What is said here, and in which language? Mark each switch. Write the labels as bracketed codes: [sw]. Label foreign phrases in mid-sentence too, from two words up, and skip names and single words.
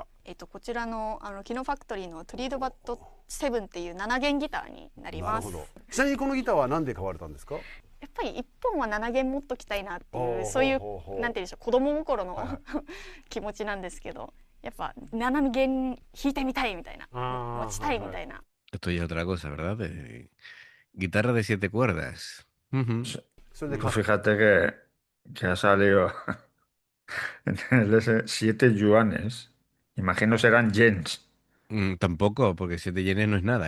[ja] こちらのキノファクトリーのトリードバット7っていう7弦ギターになります。なるほど。ちなみにこのギターは何で買われたんですか？やっぱり1本は7弦持っときたいなっていうほうそういうほうほうなんていうんでしょう子供心の、はいは気持ちなんですけどやっぱ7弦弾いてみたいみたいなあー持ちたいみたいな。 [es] Esto ya es otra cosa, ¿verdad? Guitarra de 7 cuerdas. Ujú. [ja] それで [es] Pues fíjate que ha salido en el S 7 yuanes. Imagino serán yens. Tampoco, porque 7 yenes no es nada.